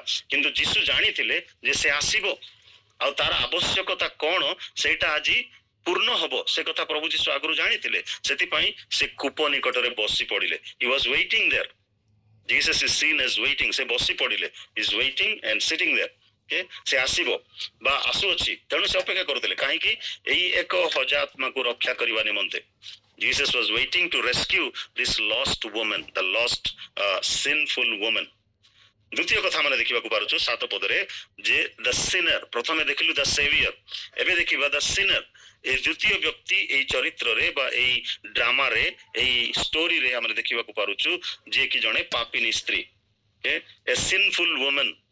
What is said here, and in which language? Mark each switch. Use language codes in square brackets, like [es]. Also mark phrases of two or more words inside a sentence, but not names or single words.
[or] କିନ୍ତୁ ଯୀଶୁ ଜାଣିଥିଲେ ଯେ ସେ ଆସିବ, ଆଉ ତାର ଆବଶ୍ୟକତା କଣ ସେଇଟା ଆଜି ପୂର୍ଣ୍ଣ ହବ, ସେ କଥା ପ୍ରଭୁ ଯୀଶୁ ଆଗରୁ ଜାଣିଥିଲେ। ସେଥିପାଇଁ ସେ କୂପ ନିକଟରେ ବସି ପଡିଲେ। [en] he was waiting there. Jesus is seen as waiting. [or] ସେ ବସି ପଡିଲେ, [en] is waiting and sitting there. [or] ସେ ଆସିବ ବା ଆସୁଅଛି, ତେଣୁ ସେ ଅପେକ୍ଷା କରୁଥିଲେ। କାହିଁକି? ଏଇ ଏକ ହଜାତ୍ମାକୁ ରକ୍ଷା କରିବା ନିମନ୍ତେ। [en] Jesus was waiting to rescue this lost woman, the lost sinful woman. [or] ଦ୍ୱିତୀୟ କଥା ଆମେ ଦେଖିବାକୁ ପାରୁଛୁ 7 ପଦରେ ଯେ [en] the sinner, [or] ପ୍ରଥମେ ଦେଖିଲୁ [en] the saviour, [or] ଏବେ ଦେଖିବା [en] the sinner. [or] ଏ ଦ୍ୱିତୀୟ ବ୍ୟକ୍ତି ଏଇ ଚରିତ୍ରରେ ବା ଏଇ ଡ୍ରାମାରେ, ଏଇ ଷ୍ଟୋରିରେ ଆମେ ଦେଖିବାକୁ ପାରୁଛୁ ଯିଏ କି ଜଣେ ପାପିନୀ ସ୍ତ୍ରୀ, [en] a sinful woman.